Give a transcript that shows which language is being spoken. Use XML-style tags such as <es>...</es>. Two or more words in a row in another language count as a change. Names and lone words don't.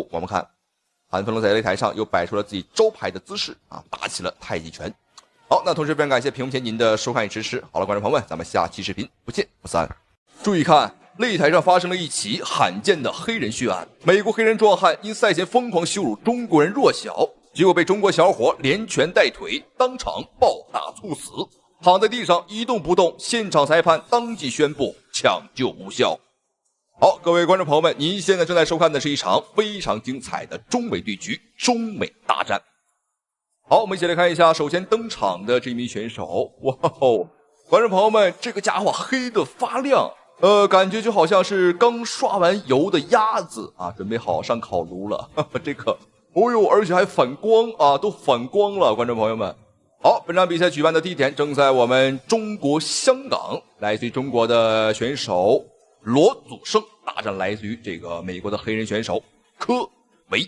<zh>我們看，韓飛龍在擂台上又擺出了自己招牌的姿勢啊，打起了太極拳。好，那同時非常感謝屏幕前您的收看與支持。好了，觀眾朋友們，咱們下期視頻不見不散。注意看，擂台上發生了一起罕見的黑人血案，美國黑人壯漢因賽前瘋狂羞辱中國人弱小，結果被中國小伙連拳帶腿，當場暴打猝死。躺在地上一动不动，现场裁判当即宣布抢救无效。好，各位观众朋友们，您现在正在收看的是一场非常精彩的中美对局，中美大战。好，我们一起来看一下首先登场的这名选手。哇哦，观众朋友们，这个家伙黑得发亮，感觉就好像是刚刷完油的鸭子啊，准備好上烤爐了。這個，哦呦，而且還反光啊，都反光了，觀眾朋友們。好，本場比賽舉辦的地點正在我們中國香港，來自於中國的選手羅祖勝大戰來自於這個美國的黑人選手科維。</zh>